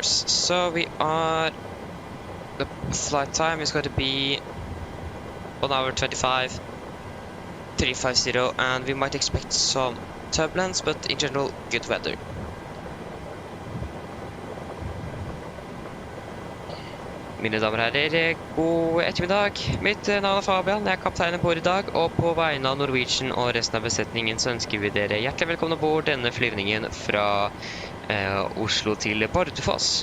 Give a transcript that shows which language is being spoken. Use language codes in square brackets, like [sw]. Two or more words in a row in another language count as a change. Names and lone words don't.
[en] So the flight time is going to be 1 hour 25, 350, and we might expect some turbulence, but in general, good weather. [no] Mine damer og herrer, god ettermiddag. Mitt navn er Fabian, jeg er kapteinen på i dag, og på vegne av Norwegian og resten av besetningen så ønsker vi dere hjertelig velkommen ombord denne flyvningen fra Oslo til Bardufoss.